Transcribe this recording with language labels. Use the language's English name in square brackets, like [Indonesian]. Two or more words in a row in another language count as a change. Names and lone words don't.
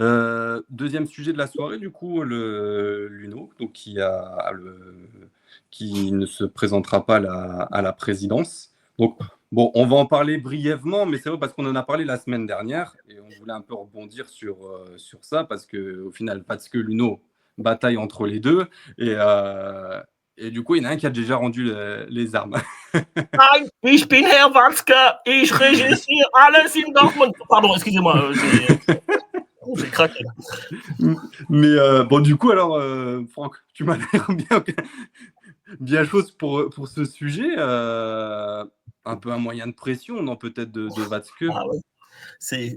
[French] Deuxième sujet de la soirée, du coup, le Luno, donc qui ne se présentera pas à la présidence. Donc, bon, on va en parler brièvement, mais c'est vrai parce qu'on en a parlé la semaine dernière et on voulait un peu rebondir sur ça parce qu'au final, parce que Luno bataille entre les deux et du coup, il y en a un qui a déjà rendu les armes. [German] Nein, ich bin Herr Watzke, ich regisserai alles in Dortmund. [French] Pardon, excusez-moi, j'ai craqué. Mais bon, du coup, alors, Franck, tu m'as l'air bien chose pour ce sujet. Un peu un moyen de pression, non, peut-être de Watzke. Ah ouais.